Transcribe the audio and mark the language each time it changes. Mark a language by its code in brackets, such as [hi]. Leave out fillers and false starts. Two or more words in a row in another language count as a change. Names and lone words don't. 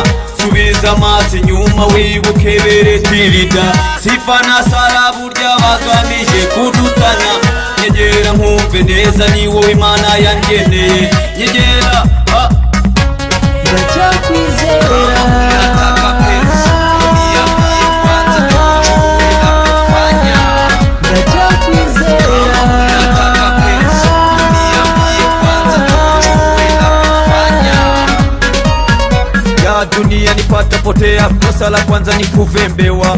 [rw] Subiza amaso inyuma wibuke beretirida, Sifa na Sara burya bagamije kudutanya. Nyegera nkumve neza ni wowe Imana yangeneye, nyegera ndacakwizera [sw] dunia nipata potea, kosa la kwanza ni kuvembewa.